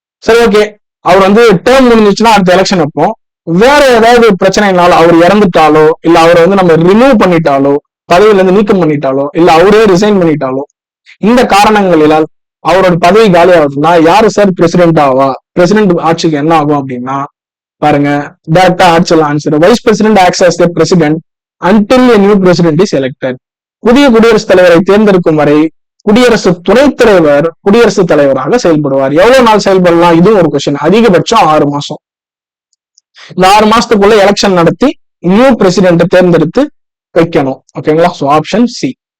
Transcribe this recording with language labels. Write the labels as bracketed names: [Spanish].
[Tamil] சரி, ஓகே, அவர் டேர்ம் முடிஞ்சிச்சுன்னா அடுத்த எலெக்ஷன் வைப்போம். வேற ஏதாவது பிரச்சனைனால அவர் இறந்துட்டாலோ, இல்ல அவரை நம்ம ரிமூவ் பண்ணிட்டாலோ, பதவியில இருந்து நீக்கம் பண்ணிட்டாலோ, இல்ல அவரே ரிசைன் பண்ணிட்டாலோ, இந்த காரணங்களால் அவரோட பதவி காலி ஆகுதுன்னா யாரு சார் பிரசிடென்ட் ஆவா? பிரசிடென்ட் ஆட்சிக்கு என்ன ஆகும் அப்படின்னா பாருங்க, டைரக்டா ஆட்சியில் answer. [English] Vice president acts as the president until a new president is elected. [Tamil] புதிய குடியரசுத் தலைவரை தேர்ந்தெடுக்கும் வரை குடியரசு துணைத் தலைவர் குடியரசுத் தலைவராக செயல்படுவார். எவ்வளவு நாள் செயல்படலாம்? இதுவும் ஒரு கொஸ்டின். அதிகபட்சம் 6 மாசம். இந்த 6 மாசத்துக்குள்ள எலெக்ஷன் நடத்தி நியூ பிரசிடென்ட் தேர்ந்தெடுத்து வைக்கணும். ஓகேங்களா? So option C.